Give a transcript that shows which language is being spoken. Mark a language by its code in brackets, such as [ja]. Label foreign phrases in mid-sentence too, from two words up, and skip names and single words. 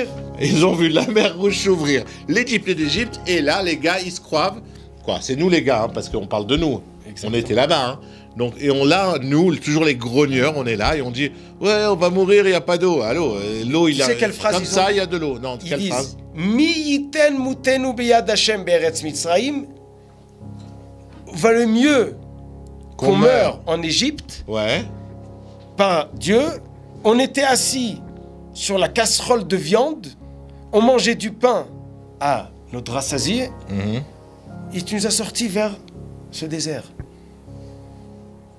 [fr] Ils ont vu la mer Rouge s'ouvrir, les 10 plaies d'Égypte, et là, les gars, ils se croient. Quoi, c'est nous les gars, hein, parce qu'on parle de nous. Exactement. On était là-bas. Hein. Donc, et nous, toujours les grogneurs, on est là et on dit ouais, on va mourir, il n'y a pas d'eau. Allô, l'eau, il a. Quelle phrase comme ça, il y a de l'eau. Non, ils quelle disent, phrase? [he] מי יתן מותנו ביד השם בארץ מצרים. [fr] Valait mieux qu'on meure en Égypte par Dieu. On était assis sur la casserole de viande, on mangeait du pain à notre rassasié, et tu nous as sortis vers ce désert.